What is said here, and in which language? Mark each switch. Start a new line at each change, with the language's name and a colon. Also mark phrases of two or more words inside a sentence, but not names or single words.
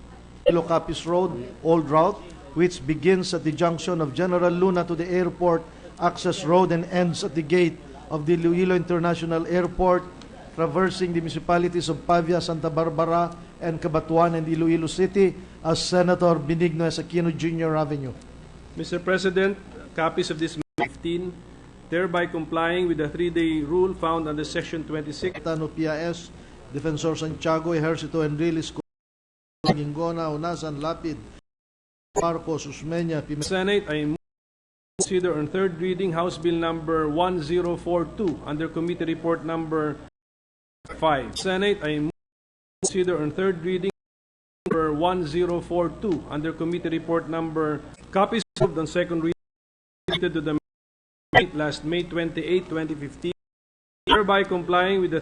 English: Capis Road, Old Route, which begins at the junction of General Luna to the airport access road and ends at the gate of the Iloilo International Airport, traversing the municipalities of Pavia, Santa Barbara, and Cabatuan and Iloilo City as Senator Benigno S. Aquino Jr. Avenue. Mr. President, copies of this 15, thereby complying with the 3-day rule found under Section 26. Tano PIS, Defensor Santiago, Ejercito Enrile Escudero, Gingona, Unasan, Lapid, Marcos, Usmeña, Pimentel. Senate, I move to consider on third reading House Bill number 1042 under Committee Report number 5. Senate, I move to consider on third reading number 1042 under Committee Report number. Copies moved on second reading to the last May 28, 2015, thereby complying with the